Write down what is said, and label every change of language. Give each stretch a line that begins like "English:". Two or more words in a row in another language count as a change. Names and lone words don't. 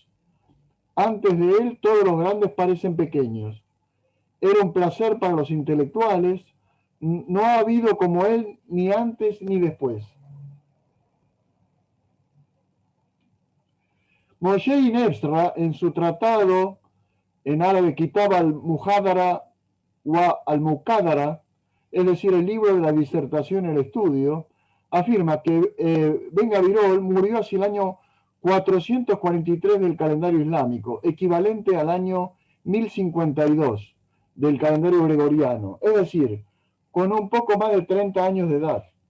Spanish: Antes de él todos los grandes parecen pequeños. Era un placer para los intelectuales. No ha habido como él ni antes ni después. Moshe Nefsra, en su tratado en árabe Kitab al-Muhadara wa al-Muqaddara, es decir, el libro de la disertación y el estudio, afirma que Ben Gabirol murió hacia el año 443 del calendario islámico, equivalente al año 1052 del calendario gregoriano, es decir, con un poco más de 30 años de edad.